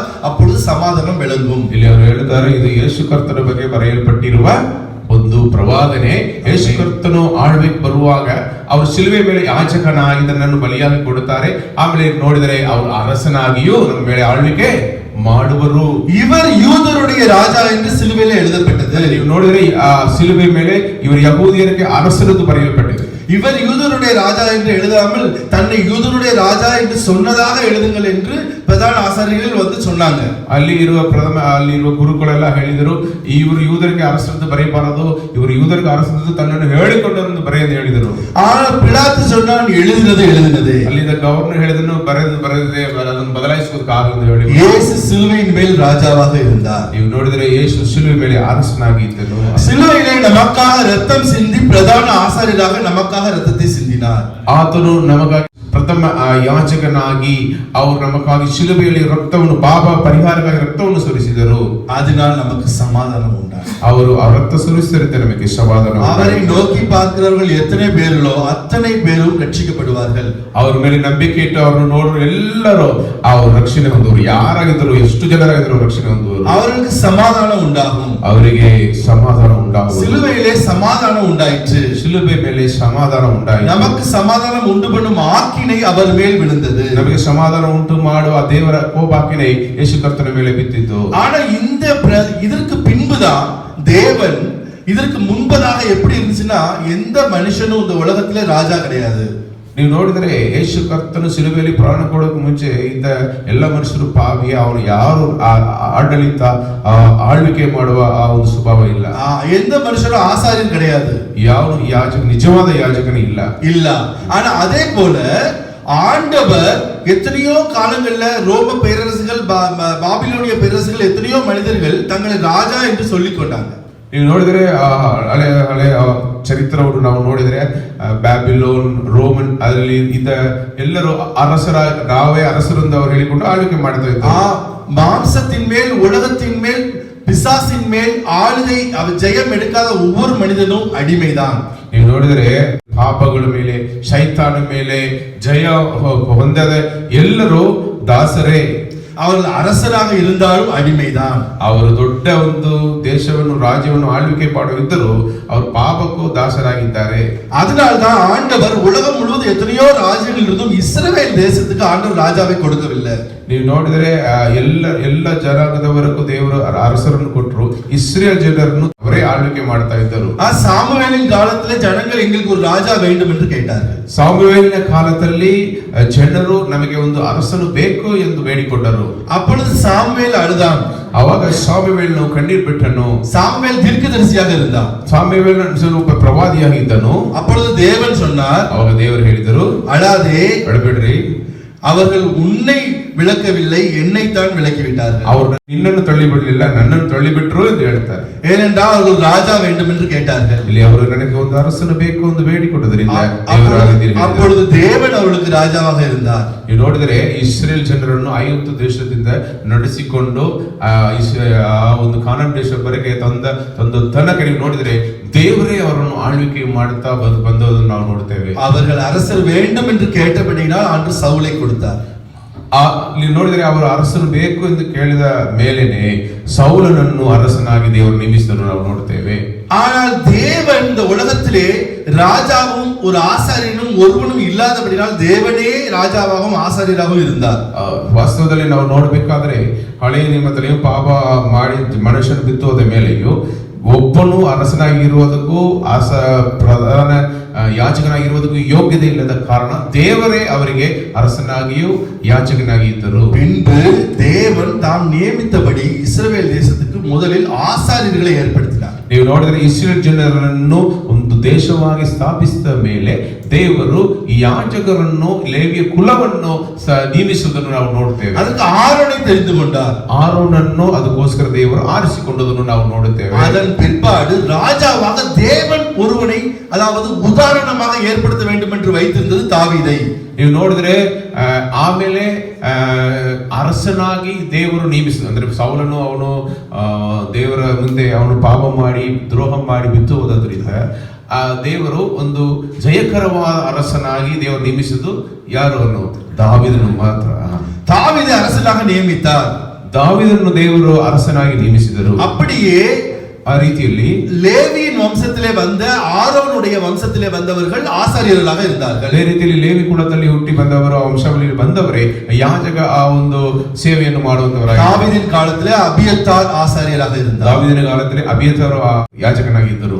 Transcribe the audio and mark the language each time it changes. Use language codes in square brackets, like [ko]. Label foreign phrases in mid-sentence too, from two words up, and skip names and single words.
[ta] அப்பொழுது சமாதானம் விளங்கும். [kn] ಇಲ್ಲಿ ಅವರು ಹೇಳ್ತಾರೆ, ಇದು ಯೇಸು ಕರ್ತನ ಬಗ್ಗೆ ಬರೆಯಲ್ಪಟ್ಟಿರುವ ಒಂದು ಪ್ರವಾದನೆ. ಯೇಸು ಕರ್ತನು ಆಳ್ವಿಕೆ ಬರುವಾಗ ಅವರು ಶಿಲುಬೆ ಮೇಲೆ ಯಾಜಕನಾಗಿ ತನ್ನನ್ನು ಬಲಿಯಾಗಿ ಕೊಡುತ್ತಾರೆ. ಆಮೇಲೆ ನೋಡಿದರೆ ಅವರು ಅರಸನಾಗಿಯೂ ನಮ್ಮ ಮೇಲೆ ಆಳ್ವಿಕೆ ಮಾಡುವರು. [ta] இவர் யூதருடைய ராஜா என்று சிலுவையிலே எழுதப்பட்டது. [kn] ನೀವು ನೋಡಿದರೆ ಆ ಶಿಲುಬೆ ಮೇಲೆ ಇವರು ಯಹೂದಿಯರಿಗೆ ಅರಸನದು ಬರೆಯಲ್ಪಟ್ಟಿದೆ. [ta] இவர் யூதருடைய ராஜா என்று எழுதாமல் தன்னை யூதருடைய ராஜா என்று சொன்னதாக எழுதுங்கள் என்று பிரதான ஆசாரியர்கள் வந்து சொன்னாங்க. [kn] ಅಲ್ಲಿ ಇರುವ ಗುರುಗಳೆಲ್ಲ ಹೇಳಿದರು, ಇವರು ಯೂದರಿಗೆ ಅರಸನದು ಬರೆಯಬಾರದು, ಇವರು ಯೂದರಿಗೆ ಅರಸನದು ತನ್ನನ್ನು ಹೇಳಿಕೊಂಡರನ್ನು ಬರೆಯಲು ಹೇಳಿದರು. [ta] ஆனால் பிலாத்து சொன்னான், எழுதினது. [kn] ಅಲ್ಲಿದ್ದ ಗವರ್ನರ್ ಹೇಳಿದನು, ಬರೆದಿದೆ, ಅದನ್ನು ಬದಲಾಯಿಸುವುದಕ್ಕೆ ಆಗಲ್ಲ ಹೇಳಿ. [ta] இயேசு சிலுவையின் மேல் ராஜாவாக இருந்தார். [kn] ನೀವು ನೋಡಿದರೆ ಯೇಸು ಶಿಲುಬೆ ಮೇಲೆ ಅರಸನಾಗಿ ಇದ್ದನು. [ta] சிலுவையிலே நமக்காக ரத்தம் சிந்தி பிரதான ஆசாரியராக நமக்காக ரத்தத்தை சிந்தினார். [kn] ಆತನು ನಮಗಾಗಿ ಪ್ರಥಮ ಯಾಜಕನಾಗಿ ಅವರು ನಮಗಾಗಿ ಶಿಲುಬೆಯಲ್ಲಿ ರಕ್ತವನ್ನು, ಪಾಪ ಪರಿಹಾರಕ್ಕಾಗಿ ರಕ್ತವನ್ನು ಸುರಿಸಿದರು. [ta] அதனால் நமக்கு சமாதானம் உண்டாகும். [kn] ಅವರು ಆ ರಕ್ತ ಸುರಿಸಿದರೆ ನಮಗೆ ಸಮಾಧಾನ. [ta] அவரை நோக்கி பார்க்கிறவர்கள் எத்தனை பேர்களோ அத்தனை பேரும் ரட்சிக்கப்படுவார்கள். [kn] ಅವರ ಮೇಲೆ ನಂಬಿಕೆ ಇಟ್ಟು ಅವರನ್ನು ನೋಡುವ ಎಲ್ಲರೂ ಅವರು ರಕ್ಷಣೆ ಹೊಂದುವರು. ಯಾರಾಗಿದ್ದರು, ಎಷ್ಟು ಜನರಾಗಿದ್ದರು ರಕ್ಷಣೆ ಹೊಂದುವರು. [ta] அவர்களுக்கு சமாதானம் உண்டாகும். [kn] ಅವರಿಗೆ ಸಮಾಧಾನ ಉಂಟಾಗುವುದು. [ta] சிலுவையிலே சமாதானம் உண்டாயிற்று. [kn] ಶಿಲುಬೆ ಮೇಲೆ ಸಮಾಧಾನ ಉಂಟಾಯಿತು. [ta] நமக்கு சமாதானம் உண்டு பண்ணும் ஆக்கினை அவர் மேல் விழுந்தது. [kn] ನಮಗೆ ಸಮಾಧಾನ ಉಂಟು ಮಾಡುವ ದೇವರ ಕೋಪಾಕಿனை ಯೇಸು ಕರ್ತನ ಮೇಲೆ ಬಿದ್ದಿದ್ದು. [ta] ஆனா இதற்கு பின்புதான் தேவன் இதற்கு முன்பதாக எப்படி இருந்துச்சுன்னா எந்த மனுஷனும் இந்த உலகத்திலே ராஜா கிடையாது. [kn] ನೀವು ನೋಡಿದರೆ ಯೇಸು ಕರ್ತನು ಸಿಲುಬೆಯಲ್ಲಿ ಪ್ರಾಣ ಕೊಡೋಕೆ ಮುಂಚೆ ಇದ್ದ ಎಲ್ಲ ಮನುಷ್ಯರು ಪಾವಿ, ಅವನು ಯಾರು ಆಡಳಿತ ಆಳ್ವಿಕೆ ಮಾಡುವ ಆ ಒಂದು ಸ್ವಭಾವ ಇಲ್ಲ. [ta] எந்த மனுஷனும் ஆசாரியன் கிடையாது. [kn] ಯಾವ ಯಾಜಕ ನಿಜವಾದ ಯಾಜಕನೇ ಇಲ್ಲ. [ta] இல்ல. ஆனா அதே போல ஆண்டவர் எத்தனையோ காலங்கள்ல ரோம பேரரசுகள் பாபிலோனிய பேரரசுகள் எத்தனையோ மனிதர்கள் தங்களை ராஜா என்று சொல்லிக் கொண்டாங்க. [kn] ನೀವು ನೋಡಿದರೆ ಹಳೆ ಚರಿತ್ರವನ್ನು ನಾವು ನೋಡಿದರೆ ಬ್ಯಾಬಿಲೋನ್, ರೋಮನ್ ಅದರಲ್ಲಿ ಇದ್ದ ಎಲ್ಲರೂ ನಾವೇ ಅರಸರು ಎಂದು ಅವರು ಹೇಳಿಕೊಂಡು ಆಳ್ವಿಕೆ ಮಾಡ್ತಾ ಇದ್ದಾರೆ. [ta] மாம்சத்தின் மேல், உலகத்தின் மேல், பிசாசின் மேல் ஆளுகை ஜெயம் எடுக்காத ஒவ்வொரு மனிதனும் அடிமைதான். [kn] ನೀವು ನೋಡಿದರೆ ಪಾಪಗಳ ಮೇಲೆ, ಶೈತಾನ ಮೇಲೆ ಜಯ ಹೊಂದದ ಎಲ್ಲರೂ ದಾಸರೇ. [ta] அவர்கள் அரசராக இருந்தாலும் அடிமைதான். [kn] ಅವರು ದೊಡ್ಡ ಒಂದು ದೇಶವನ್ನು, ರಾಜ್ಯವನ್ನು ಆಳ್ವಿಕೆ ಮಾಡುತ್ತಿದ್ದರೂ ಅವರು ಪಾಪಕ್ಕೂ ದಾಸರಾಗಿದ್ದಾರೆ. [ta] அதனால்தான் ஆண்டவர் உலகம் முழுவதும் எத்தனையோ ராஜ்யங்கள் இருந்தும் இஸ்ரவேல் தேசத்துக்கு ஆண்டவர் ராஜாவை கொடுக்கவில்லை. [kn] ನೀವು ನೋಡಿದರೆ ಎಲ್ಲ ಜನಾಂಗದವರೆಗೂ ದೇವರು ಅರಸರನ್ನು ಕೊಟ್ಟರು, ಇಸ್ರೇಲ್ ಜನರನ್ನು ಅವರೇ ಆಳ್ವಿಕೆ ಮಾಡ್ತಾ ಇದ್ದರು. [ta] சாமுவேலின் காலத்திலே ஜனங்கள் எங்களுக்கு ஒரு ராஜா வேண்டும் என்று கேட்டார்கள். [kn] ಸಾಮುವೇಲಿನ ಕಾಲದಲ್ಲಿ ಜನರು ನಮಗೆ ಒಂದು ಅರಸನು ಬೇಕು ಎಂದು ಬೇಡಿಕೊಂಡರು. [ta] அப்பொழுது சாமுவேல் அழுதான். [kn] ಅವಾಗ ಸಾಮುವೇಲನು ಕಣ್ಣೀರ್ ಬಿಟ್ಟನು. [ta] சாமுவேல் தீர்க்கதரிசியாக இருந்தான். [kn] ಸಾಮುವೇಲನು ಒಬ್ಬ ಪ್ರವಾದಿಯಾಗಿದ್ದನು. [ta] அப்பொழுது தேவன் சொன்னார், [kn] ಅವಾಗ ದೇವರು ಹೇಳಿದರು, [ta] அழாதே, [kn] ಅಳಬೇಡ್ರಿ, [ta] அவர்கள் உன்னை விளக்கவில்லை, என்னைத்தான் விளக்கி விட்டார்கள். [kn] ಅವರು ನಿನ್ನನ್ನು ತಳ್ಳಿಬಿಡಲಿಲ್ಲ, ನನ್ನನ್ನು ತಳ್ಳಿಬಿಟ್ರು ಎಂದು ಹೇಳ್ತಾರೆ. [ta] ஏனென்றால் அவர்கள் ராஜா வேண்டும் என்று கேட்டார்கள். [kn] ಇಲ್ಲಿ ಅವರು ನನಗೆ ಒಂದು ಅರಸನು ಬೇಕು ಎಂದು ಬೇಡಿಕೊಂಡದರಿಂದ [ta] அப்பொழுது தேவன் அவர்களுக்கு ರಾಜಾவாக இருந்தார். [kn] ನೀವು ನೋಡಿದರೆ ಇಸ್ರೇಲ್ ಜನರನ್ನು 50 ದೇಶದಿಂದ ನಡೆಸಿಕೊಂಡು ಆ ಒಂದು ಕಾನಾನ್ ದೇಶವರೆಗೆ ತಂದ ತನಕ ನೀವು ನೋಡಿದರೆ ದೇವರೇ ಅವರನ್ನು ಆಳ್ವಿಕೆ ಮಾಡುತ್ತಾ ಬಂದದನ್ನು ನಾವು ನೋಡ್ತೇವೆ. [ta] அவர்கள் அரசர் வேண்டும் என்று கேட்டபடியினால் ஆண்டவர் சவுலை கொடுத்தார். [kn] ನೀವು ನೋಡಿದರೆ ಅವರು ಅರಸನು ಬೇಕು ಎಂದು ಕೇಳಿದ ಮೇಲೇನೆ ಸೌಲನನ್ನು ಅರಸನಾಗಿ ದೇವರು ನೇಮಿಸಿದನ್ನು ನಾವು ನೋಡ್ತೇವೆ. [ta] ஆனால் தேவன் இந்த உலகத்திலே ராஜாவும் ஒரு ஆசாரியனும் ஒருவனும் இல்லாதபடினால் தேவனே ராஜாவாகவும் ஆசாரியராகவும் இருந்தார். [kn] ವಾಸ್ತವದಲ್ಲಿ ನಾವು ನೋಡಬೇಕಾದ್ರೆ ಹಳೆಯ ನಿಯಮದಲ್ಲಿಯೂ ಪಾಪ ಮಾಡಿ ಮನುಷ್ಯನ ಬಿತ್ತೋದ ಮೇಲೆಯೂ ಒಬ್ಬನು ಅರಸನಾಗಿರುವುದಕ್ಕೂ ಪ್ರಧಾನ ಯಾಜಕನಾಗಿರುವುದಕ್ಕೂ ಯೋಗ್ಯತೆ ಇಲ್ಲದ ಕಾರಣ ದೇವರೇ ಅವರಿಗೆ ಅರಸನಾಗಿಯೂ ಯಾಜಕನಾಗಿ ಇದ್ದರು. [ta] பின்பு தேவன் தாம் நியமித்தபடி இஸ்ரவேல் தேசத்துக்கு முதலில் ஆசாரியர்களை ஏற்படுத்தினார். [kn] ನೀವು ನೋಡಿದರೆ ಇಸ್ರೇಲ್ ಜನರನ್ನು ಒಂದು ದೇಶವಾಗಿ ಸ್ಥಾಪಿಸಿದ ಮೇಲೆ ದೇವರು ಯಾಜಕರನ್ನು, ಲೇವಿಯ ಕುಲವನ್ನು ನೇಮಿಸುವುದನ್ನು ನಾವು ನೋಡುತ್ತೇವೆ. [ta] ಅದಕ್ಕೆ ಆರೋனை தெரிந்து கொண்டார். [kn] ಆರೋನನ್ನು ಅದಕ್ಕೋಸ್ಕರ ದೇವರು ಆರಿಸಿಕೊಂಡದನ್ನು ನಾವು ನೋಡುತ್ತೇವೆ. [ta] அதன் பிற்பாடு ராஜாவாக தேவன் ஒருவனை, அதாவது உதாரணமாக ஏற்படுத்த வேண்டும் என்று வைத்திருந்தது தாவீதை. [kn] ನೀವು ನೋಡಿದ್ರೆ ಆಮೇಲೆ ಅರಸನಾಗಿ ದೇವರು ನೇಮಿಸಿದ, ಅಂದ್ರೆ ಸೌಲನು ಅವನು ದೇವರ ಮುಂದೆ ಅವನು ಪಾಪ ಮಾಡಿ ದ್ರೋಹ ಮಾಡಿ ಬಿದ್ದು ಹೋದ್ರಿಂದ ದೇವರು ಒಂದು ಜಯಕರವಾದ ಅರಸನಾಗಿ ದೇವರು ನೇಮಿಸಿದ್ದು ಯಾರನ್ನು? ದಾವೀದನು ಮಾತ್ರ. [ta] தாவீதை அரசனாக நியமித்தார். [kn] ದಾವೀದನು ದೇವರು ಅರಸನಾಗಿ ನೇಮಿಸಿದರು. [ta] அப்படியே [kn] ಆ ರೀತಿಯಲ್ಲಿ [ta] ಲೇವಿயின் வம்சத்திலே வந்த ஆரோனுடைய வம்சத்திலே வந்தவர்கள் ஆசாரியர்களாக இருந்தார்கள். [kn] ಅದೇ ರೀತಿಯಲ್ಲಿ ಲೇವಿ ಕುಲದಲ್ಲಿ ಹುಟ್ಟಿ ಬಂದವರು, ವಂಶಾವಳಿಯಲ್ಲಿ ಬಂದವರೇ ಯಾಜಕ ಆ ಒಂದು ಸೇವೆಯನ್ನು ಮಾಡುವಂತವರಾಗಿ. [ta] தாவீதின் காலத்திலே அபியத்தார் ஆசாரியராக இருந்தார். [kn] ದಾವೀದನ ಕಾಲದಲ್ಲಿ ಅಬಿಯತಾರ ಯಾಜಕನಾಗಿದ್ದರು.